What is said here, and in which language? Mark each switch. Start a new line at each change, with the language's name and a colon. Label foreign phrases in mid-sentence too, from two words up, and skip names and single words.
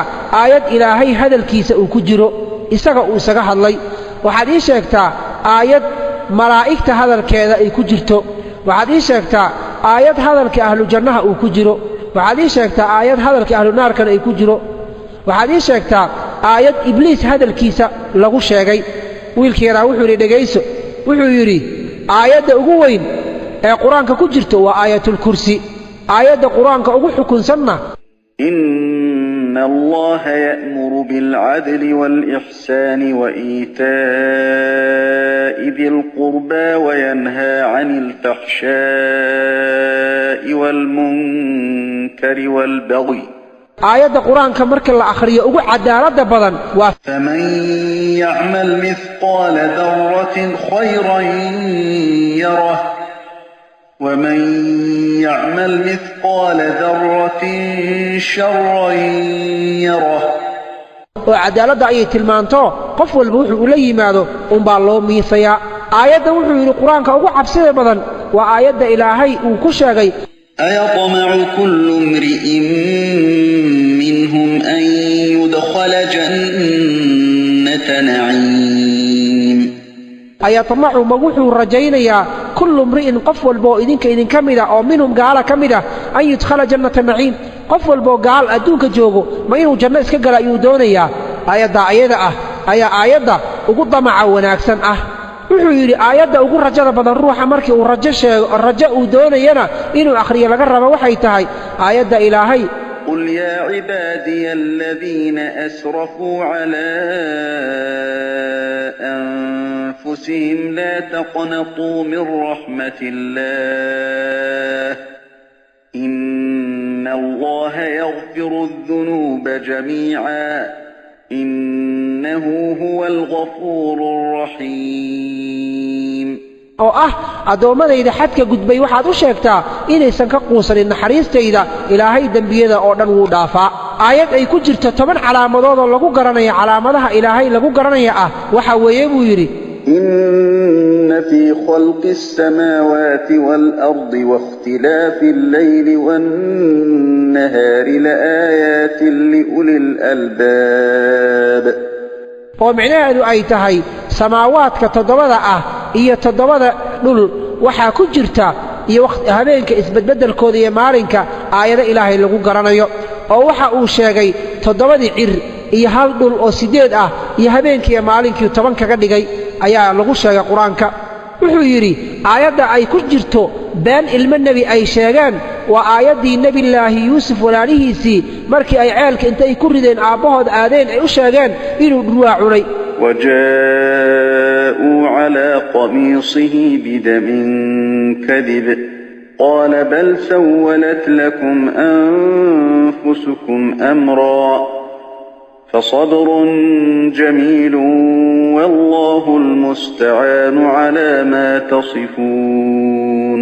Somali: aayad ilaahay hadalkiisa uu ku jiro isaga uu isaga hadlay waxaad ii sheegtaa aayad malaa'igta hadalkeeda ay ku jirto waxaad ii sheegtaa aayad hadalka
Arabic: أهل الجنة
Somali: uu ku jiro waxaad ii sheegtaa aayad hadalka ahlu naarkana ay ku jiro waxaad ii sheegtaa aayad ibliis hadalkiisa lagu sheegay wiilkii yaraa wuxuu yidhi dhegayso wuxuu yidhi aayadda ugu weyn ee qur-aanka ku jirto waa aayatulkursi aayadda qur-aanka ugu xukunsanna
Arabic: إن الله يأمر بالعدل والإحسان وإيتاء ذي القربى وينهى عن الفحشاء والمنكر والبغي
Somali: aayadda qur-aanka marka la akhriyo ugu cadaalada badan waa
Arabic: فمن يعمل مثقال ذرة خيرا يره ومن يعمل مثقال ذرة شرا يره
Somali: oo cadaaladda ayay tilmaanto qof walba wuxuu ula yimaado unbaa loo miisayaa aayadda wuxuu yidhi qur-aanka ugu cabsida badan waa aayadda ilaahay uu ku sheegay
Arabic: أيطمع كل امرئ منهم أن يدخل جنة نعيم
Somali: ayatamacu ma wuxuu rajaynayaa
Arabic: كل امرئ
Somali: qof walba oo idinka mid ah oo minhum gaala ka mid ah
Arabic: أن يدخل جنة نعيم
Somali: qof walba oo gaal adduunka joogo ma inuu janno iska gala ayuu doonayaa aayadda ayada ah ayaa aayadda ugu damaca wanaagsan ah wuxuu yidhi aayadda ugu rajada badan ruuxa markii uu rajo uu doonayana inuu akhriyo laga rabo waxay tahay aayadda ilaahay
Arabic: قل يا عبادي الذين أسرفوا على أنفسهم لا تقنطوا من رحمة الله إن الله يغفر الذنوب جميعا إنه هو الغفور الرحيم
Somali: oo ah adoomadayda xadka gudbay waxaad u sheegtaa inaysan ka quusanin naxariistayda ilaahay dembiyada oo dhan wuu dhaafaa aayad ay ku jirto 10 calaamadood oo lagu garanayo calaamadaha ilaahay lagu garanaya ah waxa weeye buu yidhi
Arabic: إن في خلق السماوات والأرض واختلاف الليل والنهار لآيات لأولي الألباب
Somali: oo micnaheedu ay tahay samaawaadka 7 ah iyo 7 dhul waxaa ku jirta iyo habeenka isbedbedelkooda iyo maalinka aayado ilaahay lagu garanayo oo waxa uu sheegay 7 cir iyo hal dhul oo 8 ah iyo habeenkii iyo maalinkii 10 kaga dhigay ayaa lagu sheegay qur-aanka wuxuu yidhi aayadda ay ku jirto been ilmo nebi ay sheegeen waa aayaddii nebillaahi yuusuf walaalihiisii markii ay ceelka intay ku rideen aabbahood aadeen ay u sheegeen inuu dhurwaa cunay
Arabic: وجاءوا على قميصه بدم كذب قال بل سولت لكم أنفسكم أمرا فصبر جميل والله المستعان على ما تصفون